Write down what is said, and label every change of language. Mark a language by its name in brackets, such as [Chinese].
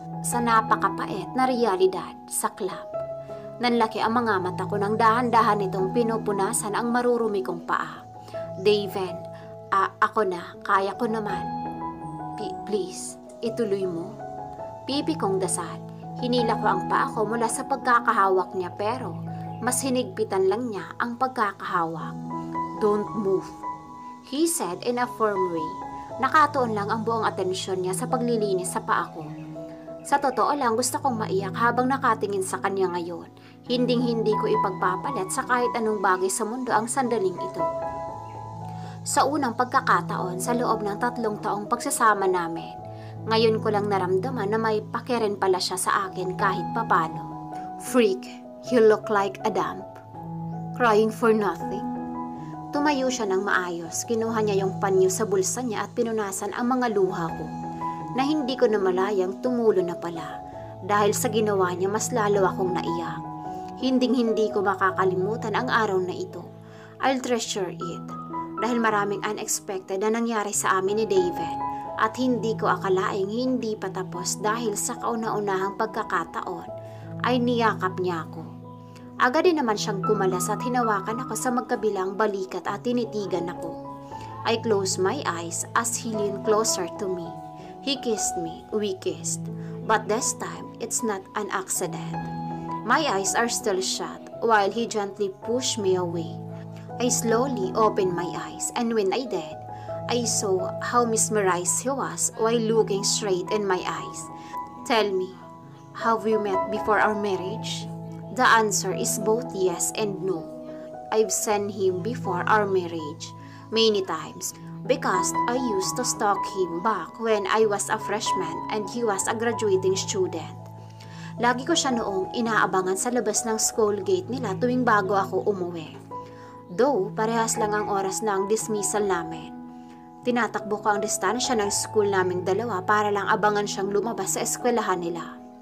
[Filipino] Sa napakapait na realidad sa club. Nanlaki ang mga mata ko nang dahan-dahan itong pinupunasan ang marurumi kong paa. Daven, ako na, kaya ko naman. Please, ituloy mo. Pipi kong dasal. Hinila ko ang paa ko mula sa pagkakahawak niya pero mas hinigpitan lang niya ang pagkakahawak. [English] Don't move, he said in a firm way. [Filipino] Nakatuon lang ang buong atensyon niya sa paglilinis sa paa ko. Sa totoo lang, gusto kong maiyak habang nakatingin sa kanya ngayon. Hinding-hindi ko ipagpapalit sa kahit anong bagay sa mundo ang sandaling ito. Sa unang pagkakataon sa loob ng 3 taong pagsasama namin, ngayon ko lang naramdaman na may pakirin pala siya sa akin kahit papano. [English] Freak, you look like a dump. Crying for nothing. [Filipino] Tumayo siya ng maayos, kinuha niya yung panyo sa bulsa niya at pinunasan ang mga luha ko, na hindi ko namalayang tumulo na pala. Dahil sa ginawa niya, mas lalo akong naiyak. Hinding-hindi ko makakalimutan ang araw na ito. [English] I'll treasure it. [Filipino] Dahil maraming unexpected na nangyari sa amin ni David at hindi ko akalaing hindi pa tapos dahil sa kauna-unahang pagkakataon ay niyakap niya ako. Agad din naman siyang kumalas at hinawakan ako sa magkabilang balikat at tinitigan ako. [English] I closed my eyes as he leaned closer to me. He kissed me, we kissed, but this time it's not an accident. My eyes are still shut while he gently pushed me away. I slowly opened my eyes and when I did, I saw how mesmerized he was while looking straight in my eyes. Tell me, have we met before our marriage? The answer is both yes and no. I've seen him before our marriage, many times, because I used to stalk him back when I was a freshman and he was a graduating student. [Filipino] Lagi ko siya noong inaabangan sa labas ng school gate nila tuwing bago ako umuwi. Though, parehas lang ang oras ng dismissal namin. Tinatakbo ko ang distansya ng school naming dalawa para lang abangan siyang lumabas sa eskwelahan nila.